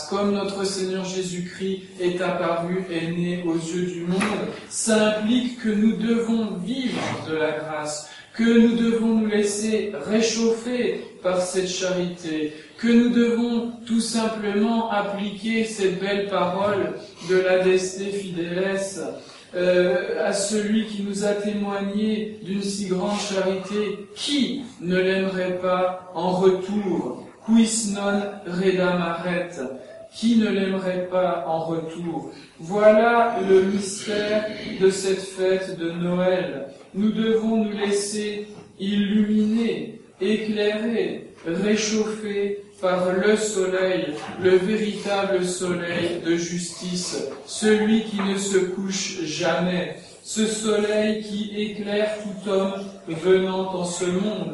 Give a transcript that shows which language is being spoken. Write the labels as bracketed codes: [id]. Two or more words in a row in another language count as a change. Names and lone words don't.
[fr] Comme notre Seigneur Jésus-Christ est apparu, est né aux yeux du monde, ça implique que nous devons vivre de la grâce, que nous devons nous laisser réchauffer par cette charité, que nous devons tout simplement appliquer cette belle parole de l'Adeste Fideles à celui qui nous a témoigné d'une si grande charité. Qui ne l'aimerait pas en retour? [la] Quis non redamaret? [fr] Qui ne l'aimerait pas en retour? Voilà le mystère de cette fête de Noël. Nous devons nous laisser illuminer, éclairer, réchauffer par le soleil, le véritable soleil de justice, celui qui ne se couche jamais, ce soleil qui éclaire tout homme venant en ce monde.